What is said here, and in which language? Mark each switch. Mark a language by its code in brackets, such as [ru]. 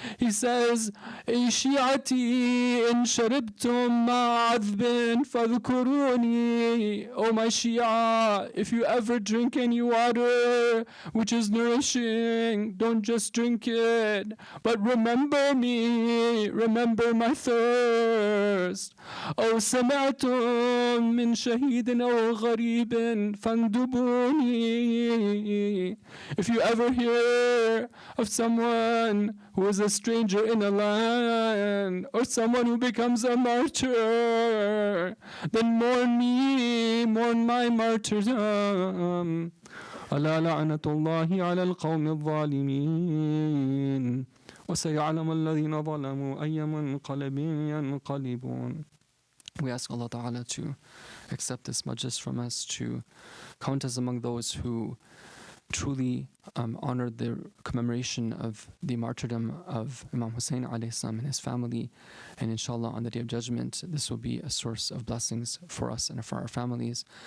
[en] He says, [ar] "Ay Shi'ati in sharibtum ma'adbin fadhkuruni." [en] Oh my Shia, if you ever drink any water which is nourishing, don't just drink it, but remember me, remember my thirst. [ar] أو سمعتم من شهيد أو غريب فاندبوني. [en] If you ever hear of someone who is a stranger in a land, or someone who becomes a martyr, then mourn me, mourn my martyrdom. [ar] ألا لعنة الله على القوم الظالمين وسيعلم الذين ظلموا أي منقلب ينقلبون. [en] We ask Allah Ta'ala to accept this majlis from us, to count us among those who truly honored the commemoration of the martyrdom of Imam Hussain alayhi salam and his family. And inshallah, on the Day of Judgment, this will be a source of blessings for us and for our families.